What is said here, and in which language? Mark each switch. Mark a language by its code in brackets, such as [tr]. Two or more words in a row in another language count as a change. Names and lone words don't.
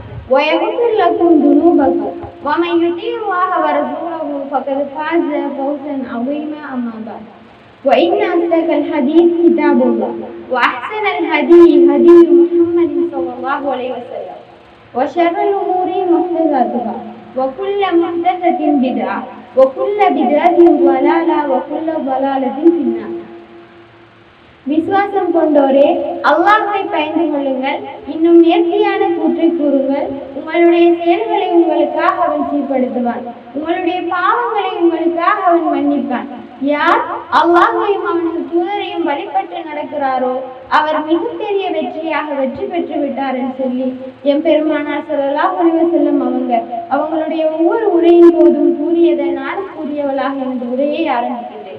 [ar] ويغفر لكم ذنوبكم ومن يطيع الله ورسوله فقد فاز فوزا عظيما أما بعد وإن أصدق الحديث كتاب الله وأحسن الهدي هدي محمد صلى الله عليه وسلم وشر الأمور محدثاتها وكل محدثة بدعة وكل بدعة ضلالة وكل ضلالة في النار. [ta] விசுவாசம் கொண்டோரே, அல்லாஹ்வை பயந்து கொள்ளுங்கள், இன்னும் நேர்த்தியான கூற்றை கூறுங்கள். உங்களுடைய செயல்களை உங்களுக்காக அவன் சீர்படுத்துவான், உங்களுடைய பாவங்களை உங்களுக்காக அவன் மன்னிப்பான். யார் அல்லாஹ்வையும் அவனது தூதரையும் வழிபட்டு நடக்கிறாரோ அவர் மிகப்பெரிய வெற்றியாக வெற்றி பெற்று விட்டார் என்று சொல்லி எம்பெருமானார் [ar] صلى الله عليه وسلم [ta] அவங்களுடைய ஒவ்வொரு உரையின் போதும் கூறியதை நான் கூறியவளாக எனது உரையை ஆரம்பிக்கின்றேன்.